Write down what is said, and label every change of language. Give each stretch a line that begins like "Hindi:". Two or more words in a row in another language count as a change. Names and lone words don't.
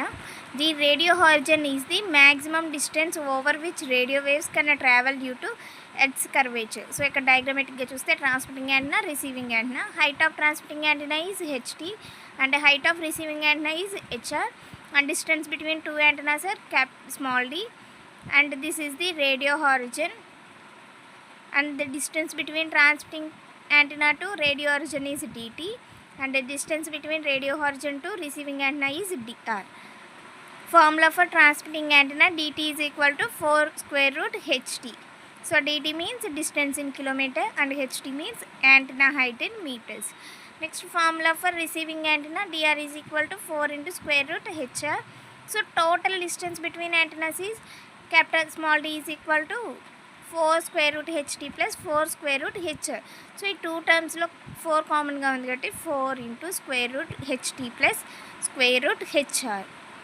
English: The radio horizon is the maximum distance over which radio waves can travel due to earth's curvature.
Telugu: సో ఇక్కడ డయాగ్రమాటిక్గా చూస్తే
English: transmitting antenna, receiving antenna. height of transmitting antenna is ht and height of receiving antenna is hr and distance between two antennas are small d and this is the radio horizon and the distance between transmitting antenna to radio horizon is dt and the distance between radio horizon to receiving antenna is dr. Formula for transmitting antenna, dt is equal to 4 square root ht. So dt means distance in kilometer and ht means antenna height in meters. Next formula for receiving antenna, dr is equal to 4 into square root hr. So total distance between antennas is capital small d is equal to 4 square root ht plus 4 square root hr.
Telugu: So ఈ
English: two terms
Telugu: 4 కామన్గా ఉంది కాబట్టి
English: 4 into square root ht plus square root hr.